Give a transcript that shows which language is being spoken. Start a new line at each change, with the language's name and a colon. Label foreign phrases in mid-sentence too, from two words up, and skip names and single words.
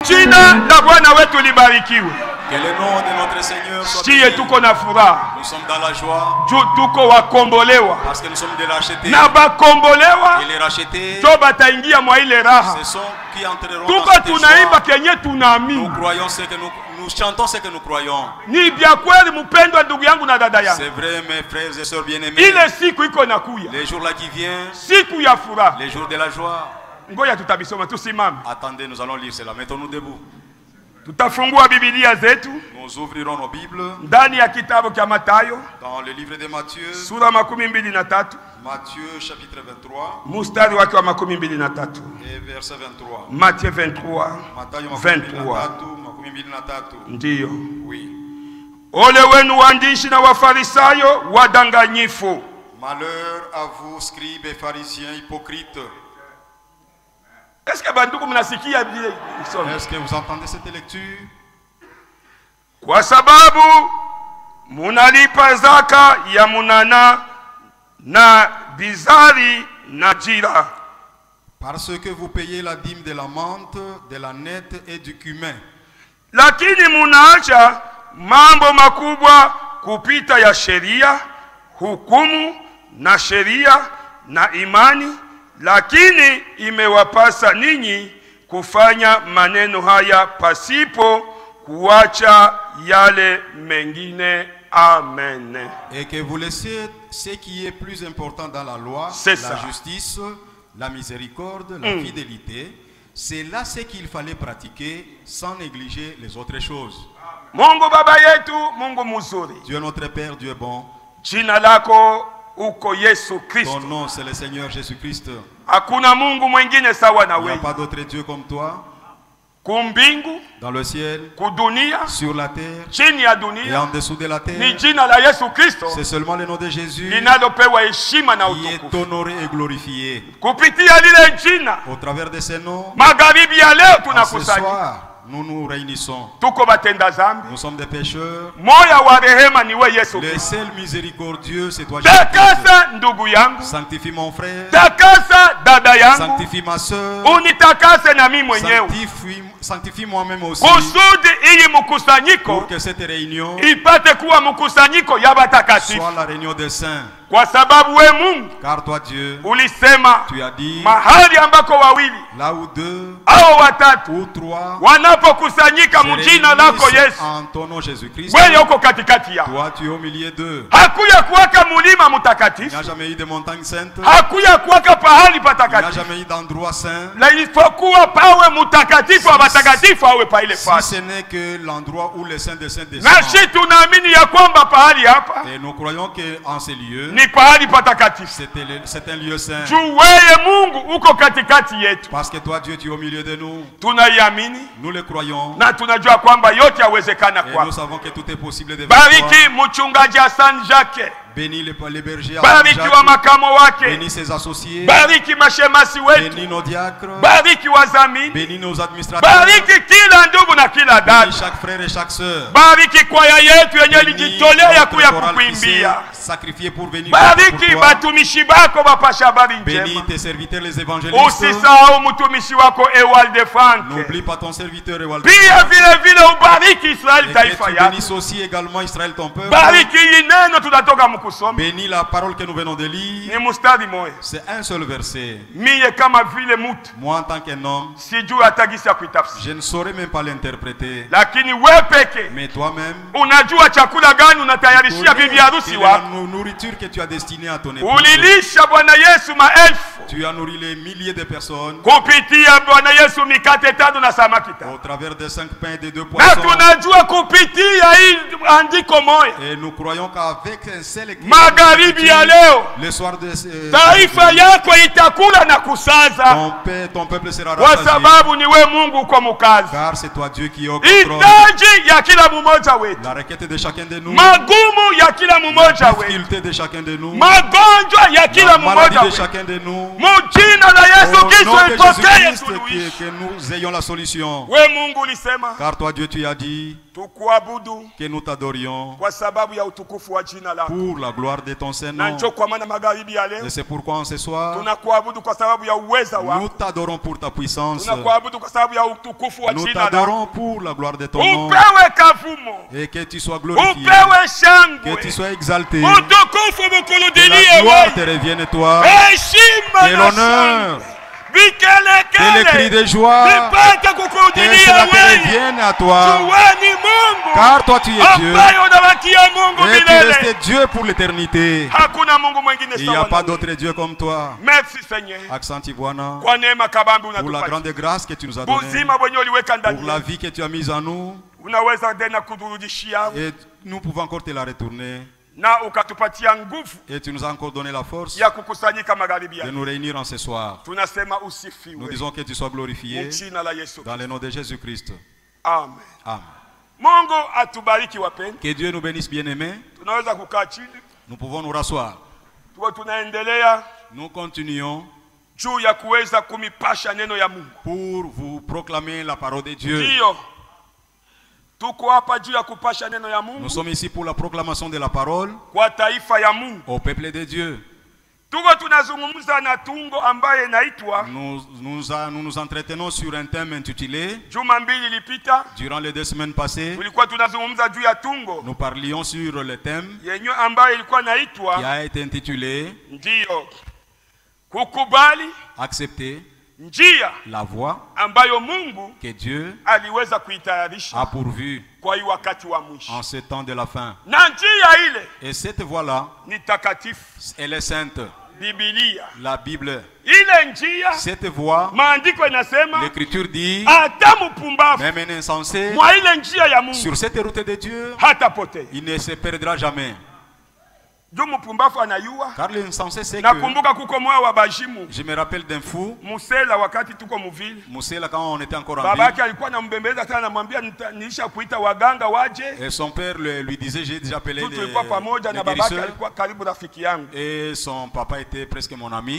Swahili: Jina la Bwana wetu libarikiwe.
French: Que le nom de notre Seigneur soit béni.
Swahili: Siye tuko na furaha.
French: Nous sommes dans la joie.
Swahili: Tuko wakombolewa.
French: Parce que nous sommes des rachetés.
Swahili: Na bakombolewa.
French: Et les rachetés,
Swahili: Jo bataingia mwa ile raha.
French: ce sont qui entreront
Swahili: Tuko
French: dans cette
Swahili: tunaimba
French: joie.
Swahili: kenye tunaamini.
French: Nous croyons ce que nous chantons ce que nous croyons.
Swahili: Ni bia kweli mpendwa ndugu yangu na dada yangu.
French: C'est vrai mes frères et sœurs bien-aimés.
Swahili: Ile siku iko nakuya.
French: Les jours là qui viennent,
Swahili: Siku ya furaha.
French: les jours de la joie.
Swahili: Ngoja tutabisoma tusimame.
French: Attendez, nous allons lire cela. Mettons-nous debout.
Swahili: Tutafungua Biblia zetu
French: Nous ouvrirons nos Bibles
Swahili: ndani ya kitabu cha Mathayo
French: dans le livre de Matthieu.
Swahili: sura 23
French: Matthieu chapitre 23
Swahili: mstari wake wa 23.
French: et verset 23. Matthieu 23
Swahili: Mathayo 23. 23. Ndiyo.
French: Oui.
Swahili: Ole wenu waandishi na wafarisayo wadanganyifu.
French: Malheur à vous, scribes et pharisiens hypocrites. Est-ce que
Swahili: banduku mnasikia vile isome?
French: Est-ce que vous entendez cette lecture?
Swahili: Kwa sababu munalipa zaka ya munana na bizari na jira.
French: Parce que vous payez la dîme de la menthe, de la nette et du cumin.
Swahili: Lakini munaacha mambo makubwa kupita ya sheria, hukumu na sheria na imani, lakini imewapasa ninyi kufanya maneno haya pasipo kuacha yale mengine. Amen.
French: Et que vous laissiez ce qui est plus important dans la loi, la justice, la miséricorde, la fidélité. C'est là ce qu'il fallait pratiquer sans négliger les autres choses.
Swahili: Mungu baba yetu, Mungu mzuri.
French: Dieu notre Père, Dieu est bon.
Swahili: Jina lako uko Yesu Kristo.
French: Ton nom c'est le Seigneur Jésus-Christ.
Swahili: Hakuna Mungu mwingine sawa na wewe.
French: Il n'y a pas d'autre Dieu comme toi.
Swahili: Kumbingu,
French: dans le ciel,
Swahili: kudunia,
French: sur la terre,
Swahili: chini ya dunia,
French: et en dessous de la terre.
Swahili: Ni jina la Yesu Kristo.
French: C'est seulement le nom de Jésus
Swahili: linalopewa heshima na utukufu.
French: Qui est honoré et glorifié.
Swahili: Kupitia lile jina,
French: au travers de ces noms,
Swahili: magharibi ya leo
French: ce
Swahili: tunakusanyika.
French: soir, nous nous réunissons.
Swahili: Tuko batenda zambi.
French: Nous sommes des pécheurs.
Swahili: Moya wa rehema ni we Yesu.
French: Le seul miséricordieux c'est toi Jésus.
Swahili: Takasa ndugu yangu.
French: Sanctifie mon frère.
Swahili: Takasa dada yangu.
French: Sanctifie ma sœur.
Swahili: Unitakase na mimi mwenyewe.
French: Sanctifie moi-même aussi.
Swahili: Kusudi ili mkusanyiko.
French: Pour que cette réunion
Swahili: ipate kuwa mkusanyiko ya batakatifu.
French: Soit la réunion des saints.
Swahili: Kwa sababu we Mungu,
French: car toi Dieu,
Swahili: ulisema,
French: tu as dit,
Swahili: mahali ambako wawili
French: là où deux
Swahili: au watatu
French: ou trois
Swahili: wanapokusanyika mjina lako Yesu,
French: en ton nom Jésus-Christ,
Swahili: wewe uko katikati yao.
French: toi tu es au milieu d'eux.
Swahili: Hakuya kuwaka mulima mtakatifu,
French: il n'y a jamais eu de montagne sainte,
Swahili: hakuya kuwaka pahali patakatifu,
French: il n'y a jamais eu d'endroit saint.
Swahili: La isipokuwa pawe mtakatifu wa batakatifu awe pa ile fasi.
French: Si ce n'est que l'endroit où les saints des saints descendent.
Swahili: Nasi tunaamini ya kwamba pahali hapa,
French: et nous croyons que en ces lieux,
Swahili: ni pahali patakatifu.
French: C'est un lieu saint.
Swahili: Wewe Mungu uko katikati yetu.
French: Parce que toi Dieu tu es au milieu de nous.
Swahili: Tunaiamini.
French: Nous le croyons.
Swahili: Na tunajua kwamba yote yawezekana kwa.
French: Et nous savons que tout est possible devant toi.
Swahili: Bariki mchungaji Hassan Jacques.
French: Bénis les bergers.
Swahili: Bariki wa makamo wake.
French: Bénis ses associés.
Swahili: Bariki mashemasi wetu.
French: Bénis nos diacres.
Swahili: Bariki wazamini.
French: Bénis nos administrateurs.
Swahili: Bariki kila ndugu na kila dada.
French: Bénis chaque frère et chaque sœur.
Swahili: Bariki kwaya yetu yenye lijitolea kuya kukuimbia.
French: Sacrifié pour venir.
Swahili: Bariki batumishi bako bapasha habari njema.
French: Bénis tes serviteurs les évangélistes.
Swahili: Usisahau mtumishi wako Ewald Frank.
French: N'oublie pas ton serviteur Ewald.
Swahili: Pia vile ubariki Israeli taifa yako.
French: Bénis aussi également Israël ton peuple.
Swahili: Bariki neno tunatoka mkusoma.
French: Bénis la parole que nous venons de lire.
Swahili: Ni mustari moja.
French: C'est un seul verset.
Swahili: Mie kama vile mtu.
French: Moi en tant qu'un homme,
Swahili: sijui atagisa kuitafsiri.
French: Je ne saurais même pas l'interpréter.
Swahili: Lakini wewe peke.
French: Mais toi-même,
Swahili: unajua chakula gani unatayarishia bibi harusi wako.
French: La nourriture que tu as destinée à ton épouse.
Swahili: Ulilisha Bwana Yesu maelfu.
French: Tu as nourri les milliers de personnes.
Swahili: Kupitia Bwana Yesu mikate 5 na samaki 5.
French: Au travers des 5 pains et des 2 poissons.
Swahili: Na tunajua kupitia hii andiko moja.
French: Et nous croyons qu'avec un seul écrit.
Swahili: Magharibi ya leo.
French: Le soir de
Swahili: taifa yako itakula na kusaza.
French: Ton peuple sera rassasié.
Swahili: Kwa sababu ni wewe Mungu uko mkazi.
French: Car c'est toi Dieu qui est au contrôle.
Swahili: Hitaji ya kila mmoja wetu.
French: La requête de chacun de nous.
Swahili: Magumu ya kila mmoja wetu.
French: La difficulté de chacun de nous.
Swahili: Magonjwa ya kila mmoja wetu.
French: La maladie de chacun de nous.
Swahili: Mjina la Yesu Kristo ipokee
French: que nous ayons la solution.
Swahili: Wewe Mungu ulisema.
French: Car toi Dieu tu as dit. que nous t'adorions
Swahili: kwa sababu ya utukufu wa jina lako.
French: pour la gloire de ton
Swahili: Na
French: Saint-Nom.
Swahili: njoo kwa maana magharibi ya leo
French: Et c'est pourquoi en ce soir,
Swahili: tunakuabudu kwa sababu ya uweza
French: nous
Swahili: wako.
French: t'adorons pour ta puissance.
Swahili: Tunakuabudu kwa sababu ya utukufu wa
French: Nous
Swahili: jina lako.
French: t'adorons pour la gloire de ton nom.
Swahili: Upewe kavumo,
French: Et que tu sois glorifié,
Swahili: upewe shangwe,
French: que tu sois exalté,
Swahili: utukufu mkulu
French: que la
Swahili: dilie
French: gloire te
Swahili: wewe,
French: revienne toi,
Swahili: heshima
French: que
Swahili: na
French: l'honneur,
Swahili: shangwe,
French: que les cris
Swahili: vikelekele
French: de joie,
Swahili: vipate
French: que
Swahili: kukurudilia
French: cela te
Swahili: wewe.
French: revienne à toi,
Swahili: Jueni Mungu
French: car toi tu es Dieu,
Swahili: ambaye unabakia Mungu
French: et tu
Swahili: milele.
French: restes Dieu pour l'éternité.
Swahili: Hakuna Mungu mwingine
French: Il n'y a
Swahili: sawa
French: pas
Swahili: na
French: d'autre Dieu comme toi. Merci Seigneur
Swahili: Accenti Bwana, kwa neema kabambi
French: pour la
Swahili: unatupatia,
French: grande grâce que tu nous as donnée,
Swahili: uzima wenye uliweka ndani
French: pour la
Swahili: yetu.
French: vie que tu as mise en nous,
Swahili: Unaweza tena kuturudishia
French: et nous pouvons encore te la retourner.
Swahili: na ukatupatia nguvu
French: Et tu nous as encore donné la force
Swahili: ya kukusanyika magharibi
French: de
Swahili: ya.
French: nous réunir en ce soir.
Swahili: Tunasema
French: Nous
Swahili: usifiwe
French: disons que tu sois glorifié
Swahili: kwa jina la Yesu.
French: dans le nom de Jésus-Christ.
Swahili: Amen.
French: Amen.
Swahili: Mungu atubariki wapendwa.
French: Que Dieu nous bénisse, bien-aimés.
Swahili: Tunaweza kukaa chini
French: Nous pouvons nous rasseoir.
Swahili: tuwe tunaendelea
French: Nous continuons
Swahili: juu ya kuweza kumipasha neno ya Mungu.
French: pour vous proclamer la parole de Dieu.
Swahili: Ndio. Tuko hapa juu ya kupasha neno ya Mungu
French: Nous sommes ici pour la proclamation de la parole
Swahili: kwa taifa ya Mungu.
French: au peuple de Dieu.
Swahili: Tuko tunazungumza na tungo ambaye inaitwa
French: Nous nous entretenons sur un thème intitulé,
Swahili: juma mbili ilipita
French: durant les 2 semaines passées,
Swahili: tulikuwa tunazungumza juu ya tungo
French: nous parlions sur le thème
Swahili: yenyewe ambayo ilikuwa
French: qui
Swahili: naitwa
French: a été intitulé
Swahili: ndio kukubali
French: Accepter
Swahili: njia
French: la voie
Swahili: ambayo Mungu
French: que Dieu
Swahili: aliweza
French: a
Swahili: kuitayarisha
French: pourvue
Swahili: kwa hii wakati wa mwisho.
French: en ce temps de la fin.
Swahili: Na njia ile
French: Et cette voie-là,
Swahili: ni takatifu,
French: elle est sainte.
Swahili: Biblia.
French: La Bible,
Swahili: Ile njia
French: cette voie,
Swahili: maandiko inasema
French: l'Écriture dit,
Swahili: hata mpumbavu
French: même un insensé,
Swahili: mwa ile njia ya Mungu
French: sur cette route de Dieu,
Swahili: hatapotea.
French: il ne se perdra jamais.
Swahili: Juu mpumbavu anayua.
French: Car l'insensé sait que,
Swahili: Nakumbuka kuko moyo wa Bajimu
French: je me rappelle d'un fou,
Swahili: Musela, wakati tuko muvile,
French: Moussela, quand on était encore en
Swahili: baba yake
French: vie,
Swahili: alikuwa anambembeleza sana, anamwambia nilisha kuita waganga waje.
French: et son père lui disait, j'ai déjà appelé les
Swahili: Tulikuwa pamoja na babake
French: guérisseurs,
Swahili: alikuwa karibu rafiki yangu.
French: et son papa était presque mon ami,